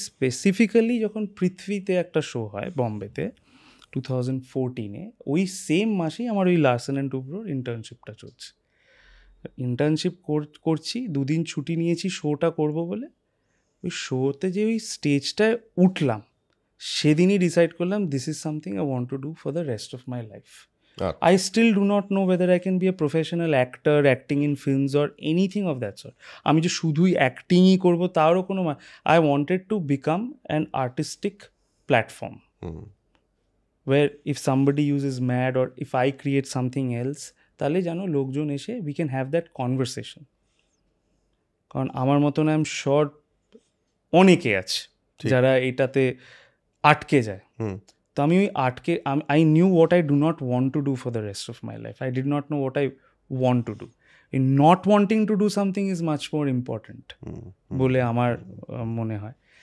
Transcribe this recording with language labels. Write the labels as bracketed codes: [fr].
[bn] Specifically যখন পৃথ্বীতে একটা show হয় বম্বেতে 2014-এ, ওই সেম মাসেই আমার ওই লার্সেন অ্যান্ড টুব্রোর ইন্টার্নশিপটা চলছে। ইন্টার্নশিপ করছি, 2 দিন ছুটি নিয়েছি শোটা করব বলে। ওই শোতে যে ওই স্টেজটায় উঠলাম, সেদিনই ডিসাইড করলাম [en] This is something I want to do for the rest of my life. I still do not know whether I can be a professional actor, acting in films or anything of that sort. [bn] আমি যে শুধুই অ্যাক্টিংই করবো তারও কোনো, [en] I wanted to become an artistic platform where if somebody uses MAD or if I create something else, [bn] তাহলে যেন লোকজন এসে [en] we can have that conversation. [bn] কারণ আমার মতন [en] I am sure [bn] অনেকে আছে যারা এটাতে আটকে যায়। তো আমি ওই [en] I knew what I do not want to do for the rest of my life. I did not know what I want to do. In not wanting to do something is much more important [bn] বলে আমার মনে হয়।